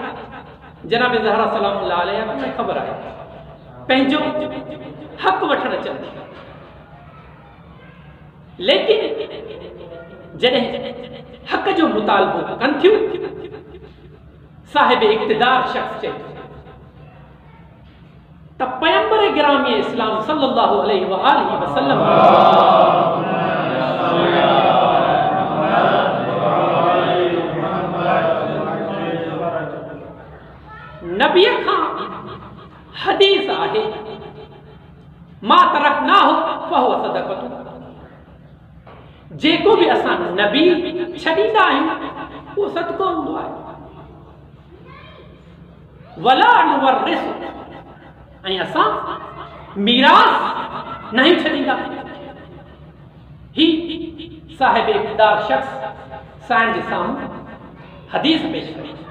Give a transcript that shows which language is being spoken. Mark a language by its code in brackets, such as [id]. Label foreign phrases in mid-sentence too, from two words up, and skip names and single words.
[sd] जनाब ज़हरा [ar] سلام الله عليها [sd] खे ख़बर आहे, पंहिंजो हक़ वठण अचनि, लेकिन जॾहिं हक़ जो मुतालबो कनि थियूं, साहिब इक़्तिदार शख़्स चए त पैगंबर गिरामी इस्लाम [ar] صلى الله عليه وآله وسلم [sd] नबीअ खां हदीस आहे, [ar] ما تركناه فهو صدقة, [sd] जेको भी असां नबी छॾींदा आहियूं उहो सदको हूंदो आहे। [ar] ولا نورث, [sd] ऐं असां मीरास नहीं छॾींदा। ही साहिब इक़्तिदार शख़्स साईं जे साम्हूं हदीस पेश कई।